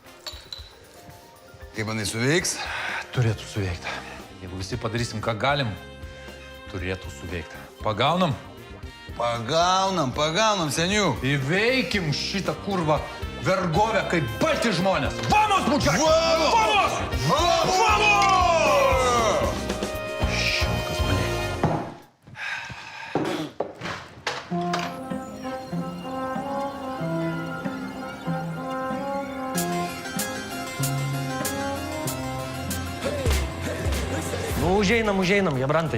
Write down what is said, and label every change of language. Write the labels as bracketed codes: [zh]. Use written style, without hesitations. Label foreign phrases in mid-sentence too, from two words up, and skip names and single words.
[lt] Kaip manai suveiks? Turėtų suveikti. Jeigu visi padarysim, ką galim, turėtų suveikti. Pagaunam? Pagaunam, senių. Įveikim šitą kurvą vergovę kaip balti žmonės. [es] Vamos, mučiakai! Vamos! [lt] Šilkas, blė. Nu, užeinam, jabrantai.